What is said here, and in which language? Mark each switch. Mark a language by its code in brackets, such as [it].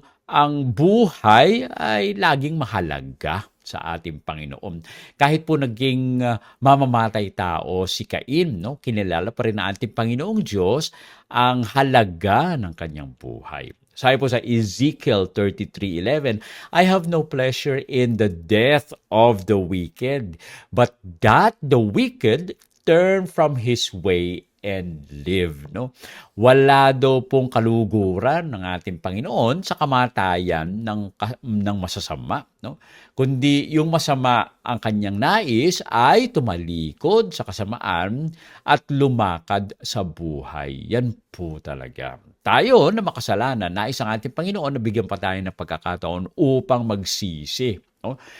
[tl] Ang buhay ay laging mahalaga sa ating Panginoon. Kahit po naging mamamatay tao si Cain, no? Kinilala pa rin ng ating Panginoong Diyos ang halaga ng kanyang buhay. Sabi po sa [en] Ezekiel 33:11, I have no pleasure in the death of the wicked, but that the wicked turn from his way and live, no? [tl] Wala daw pong kaluguran ng ating Panginoon sa kamatayan ng masasama, no? Kundi yung masama ang kanyang nais ay tumalikod sa kasamaan at lumakad sa buhay. Yan po talaga. Tayo na makasalanan, nais ang ating Panginoon na bigyan pa tayo ng pagkakataon upang magsisi. No?